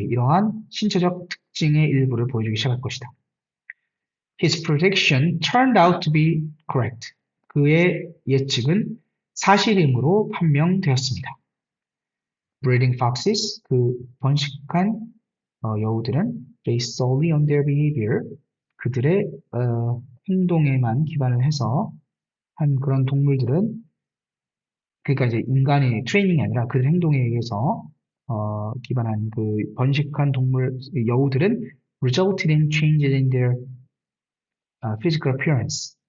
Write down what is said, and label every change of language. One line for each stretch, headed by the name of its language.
Korean: 이러한 신체적 특징의 일부를 보여주기 시작할 것이다.
English: His prediction turned out to be correct.
Korean: 그의 예측은 사실임으로 판명되었습니다.
English: Breeding foxes,
Korean: 그 번식한 여우들은
English: based solely on their behavior,
Korean: 그들의 행동에만 기반을 해서 한 그런 동물들은 그러니까 이제 인간의 트레이닝이 아니라 그들 행동에 의해서 기반한 그 번식한 동물 여우들은
English: resulted in changes in their physical appearance.